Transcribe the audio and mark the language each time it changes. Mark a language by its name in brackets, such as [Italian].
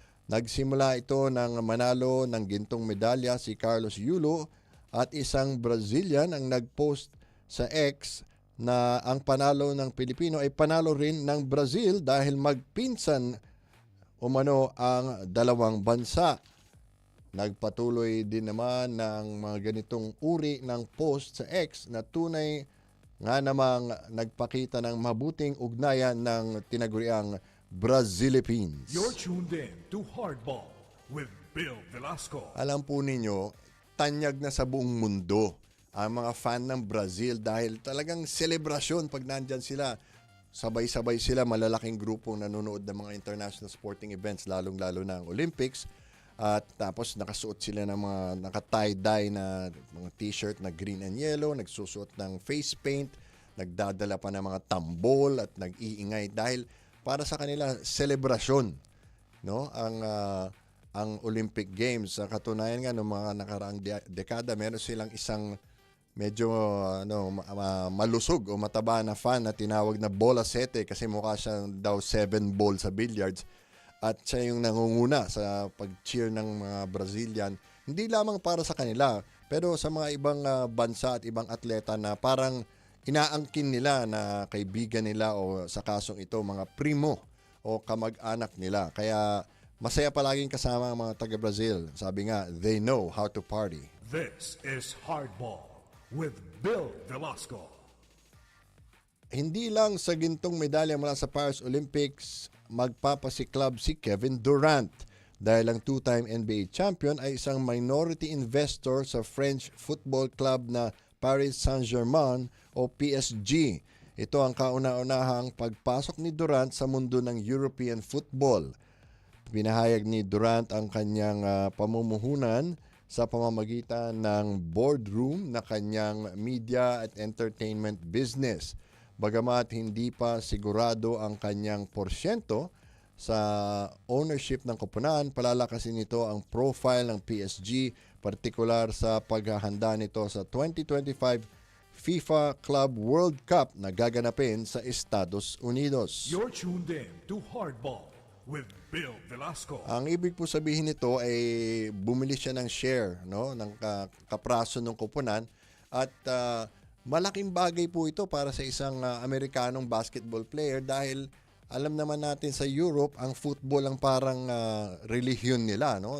[Filipino] Nagsimula ito ng manalo ng gintong medalya si Carlos Yulo at isang Brazilian ang nagpost sa X na ang panalo ng Pilipino ay panalo rin ng Brazil dahil magpinsan umano ang dalawang bansa. Nagpatuloy din naman ng mga ganitong uri ng post sa X na tunay nga namang nagpakita ng mabuting ugnayan ng tinaguriang Brazilians. [English] You're tuned in to Hardball with Bill Velasco. [Filipino] Alam po ninyo, tanyag na sa buong mundo ang mga fan ng Brazil dahil talagang selebrasyon pag nandyan sila. Sabay-sabay sila, malalaking grupong nanonood ng mga international sporting events, lalong-lalo na ang Olympics. At tapos nakasuot sila ng mga naka-tie-dye na mga t-shirt na green and yellow, nagsusuot ng face paint, nagdadala pa ng mga tambol at nag-iingay dahil para sa kanila selebrasyon, no? Ang Olympic Games. Sa katunayan nga ng mga nakaraang dekada, meron silang isang medyo malusog o mataba na fan na tinawag na Bola 7 kasi mukha siya daw 7 ball sa billiards. At siya yung nangunguna sa pag-cheer ng mga Brazilian. Hindi lamang para sa kanila, pero sa mga ibang bansa at ibang atleta na parang inaangkin nila na kaibigan nila o sa kasong ito, mga primo o kamag-anak nila. Kaya masaya palaging kasama ang mga taga-Brazil. Sabi nga, [English] they know how to party. This is Hardball with Bill Velasco. [Filipino] Hindi lang sa gintong medalya mula sa Paris Olympics magpapasiklab si Kevin Durant dahil ang two-time NBA champion ay isang minority investor sa French football club na Paris Saint-Germain o PSG. Ito ang kauna-unahang pagpasok ni Durant sa mundo ng European football. Pinahayag ni Durant ang kanyang pamumuhunan sa pamamagitan ng boardroom na kanyang media at entertainment business. Bagamat hindi pa sigurado ang kanyang porsyento sa ownership ng koponan, palalakasin nito ang profile ng PSG, partikular sa paghahanda nito sa 2025 FIFA Club World Cup na gaganapin sa Estados Unidos. [English] You're tuned in to Hardball with Bill Velasco. [Filipino] Ang ibig po sabihin nito ay bumili siya ng share, no, ng kapraso ng koponan at malaking bagay po ito para sa isang Amerikanong basketball player dahil alam naman natin sa Europe ang football ang parang relihiyon nila, no?